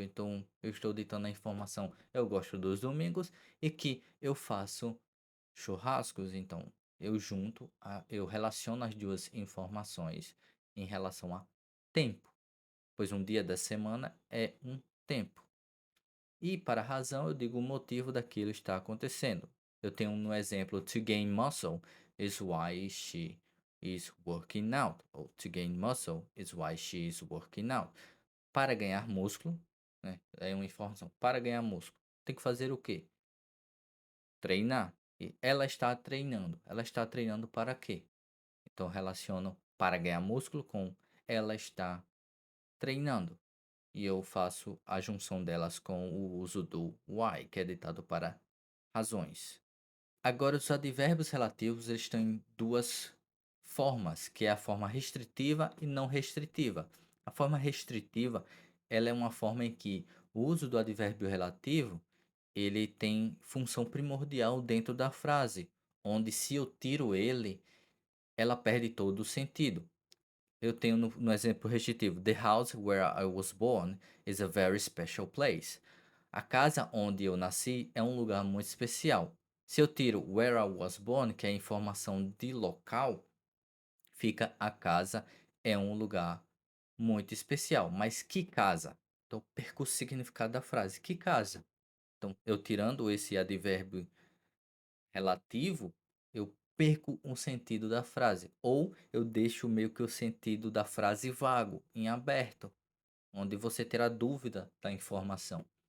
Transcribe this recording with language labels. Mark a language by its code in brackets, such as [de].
[pt] Então, eu estou ditando a informação, eu gosto dos domingos e que eu faço churrascos. Então, eu relaciono as duas informações em relação a tempo, pois um dia da semana é um tempo. E para a razão, eu digo o motivo daquilo estar acontecendo. Eu tenho no exemplo [en] to gain muscle is why she is working out. Ou to gain muscle is why she is working out. [pt] Para ganhar músculo, né? É uma informação. Para ganhar músculo, tem que fazer o quê? Treinar. E ela está treinando. Ela está treinando para quê? Então relaciono para ganhar músculo com ela está treinando. E eu faço a junção delas com o uso do why, que é ditado para razões. Agora, os advérbios relativos eles têm duas formas, que é a forma restritiva e não restritiva. A forma restritiva, ela é uma forma em que o uso do advérbio relativo, ele tem função primordial dentro da frase, onde se eu tiro ele, ela perde todo o sentido. Eu tenho no exemplo restritivo: [en] The house where I was born is a very special place. [pt] A casa onde eu nasci é um lugar muito especial. Se eu tiro [en] where I was born, [pt] que é a informação de local, fica a casa é um lugar muito especial. Mas que casa? Então, perco o significado da frase. Que casa? Então, eu tirando esse advérbio relativo, eu perco o sentido da frase, ou eu deixo meio que o sentido da frase vago, em aberto, onde você terá dúvida da informação.